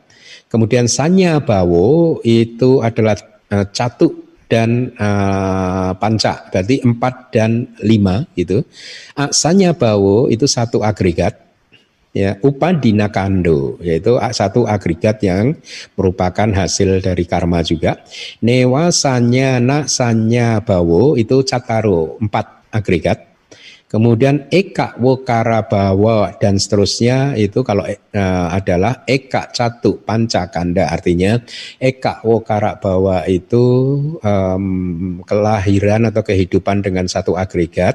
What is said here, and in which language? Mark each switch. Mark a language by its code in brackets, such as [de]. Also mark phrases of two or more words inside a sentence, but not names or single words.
[id] Kemudian [pi] sanya bawo [id] itu adalah catu dan panca, berarti 4 dan 5, gitu. [pi] Sanya bawo [id] itu 1 agregat, ya, [pi] upadina kando, [id] yaitu satu agregat yang merupakan hasil dari karma juga. [pi] Newa sanya na sanya bawo [id] itu cataro, 4 agregat. Kemudian [pi] eka wokara bawa [id] dan seterusnya itu kalau adalah [pi] eka catu panca kanda, [id] artinya [pi] eka wokara bawa [id] itu kelahiran atau kehidupan dengan satu agregat.